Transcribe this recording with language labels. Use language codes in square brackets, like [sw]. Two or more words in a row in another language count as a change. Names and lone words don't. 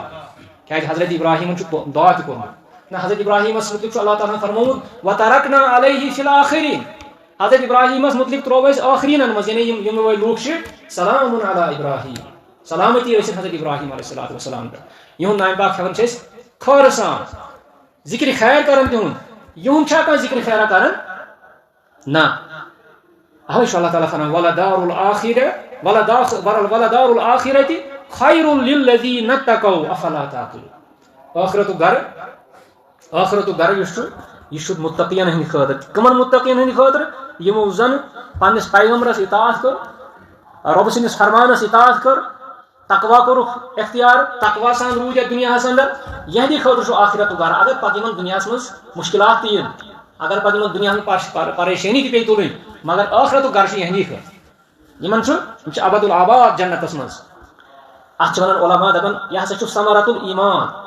[ks] کیٛازِ حضرت ابراہیمن چھُ دعا تہِ کوٚرمُت نہ حضرت ابراہیمس متعلق چھُ اللہ تعالیٰ ہن فرمومُت [ar] وترکنا علیہ فی الآخرین [ks] حضرت ابراہیمس متعلق ترٛوو اَسہِ ٲخریٖنن منٛز یعنی یم وٲلۍ لوٗکھ چھِ [ar] سلام علی ابراہیم [ks] سلامتی ٲسِن حضرت ابراہیم [ar] علیہ الصلوۃ والسلام [ks] پٮ۪ٹھ یِہُنٛد نام پاک ہیوان چھِ أسۍ خٲرٕ سان ذکرِ خیر کران تِہُنٛد یِہُنٛد چھا کانٛہہ ذکرِ خیرا کران نہ اوے چھُ اللہ تعالیٰ فرمان [ar] ولدار الآخرۃ خیر للذین اتقوا افلا تعقلون [ks] ٲخرتُک گرٕ یُس چھُ یہ چھُ متقین ہٕنٛدِ خٲطرٕ کٕمن متقین ہٕنٛدِ خٲطرٕ یِمو زن پننس پیغمبرس اطاعت کٔر رۄبہٕ سٕنٛدِس فرمانس اطاعت کٔر تقوا کوٚرُکھ اختیار تقوا سان روٗدۍ یتھ دُنیاہس اندر یہندی خٲطرٕ چھُ ٲخرتُک گرٕ اگر پتہٕ یِمن دُنیاہس منٛز مُشکلات تہِ یِن اگر پتہٕ یِمن دُنیاہس منٛز پریشٲنی تہِ پیٚیہِ تُلٕنۍ مگر ٲخرتُک گرٕ چھُ یہندی خٲطرٕ یِم چھِ [ar] ابد الآباد [ks] جنتس منٛز اتھ چھِ ونان علما دپان یہِ ہسا چھُ [ar] ثمرۃ الایمان